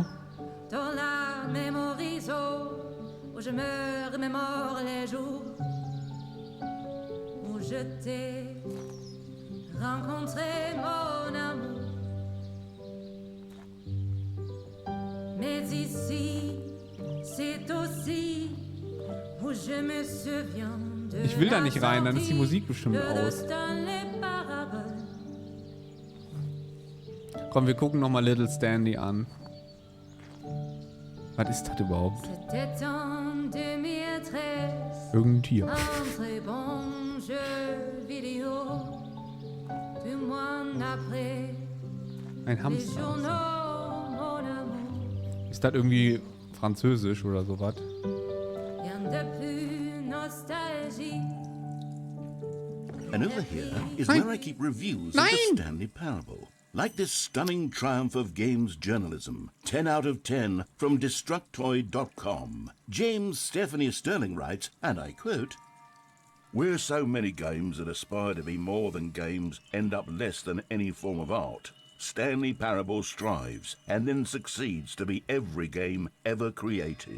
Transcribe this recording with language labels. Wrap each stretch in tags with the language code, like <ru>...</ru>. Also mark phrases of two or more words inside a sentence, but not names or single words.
<fr>Dans la mémorisation, où je me remémore les jours où je t'ai rencontrer mon amour. Mais ici, c'est aussi où je me souviens de</fr> <de>Ich will da nicht rein, dann ist die Musik bestimmt aus. Stanley Parable. Komm, wir gucken nochmal Little Stanley an. Was ist das überhaupt?</de> <fr>C'était en 2013.</fr> <de>Irgendein Tier.</de> <fr>Un très bon jeu vidéo. 2 mois après,</fr> <de>Ein</de> <fr>les</fr> <de>Hamster.</de> <fr>journaux, mon amour.</fr> <de>Ist das irgendwie französisch oder sowas?</de> <fr>Rien de plus nostalgique.</fr> <en>And over here is</en> <de>Nein.</de> <en>where I keep reviews</en> <de>Nein.</de> <en>of the Stanley Parable. Like this stunning triumph of games journalism, 10 out of 10 from Destructoid.com. James Stephanie Sterling writes, and I quote, "Where so many games that aspire to be more than games end up less than any form of art, Stanley Parable strives and then succeeds to be every game ever created."</en>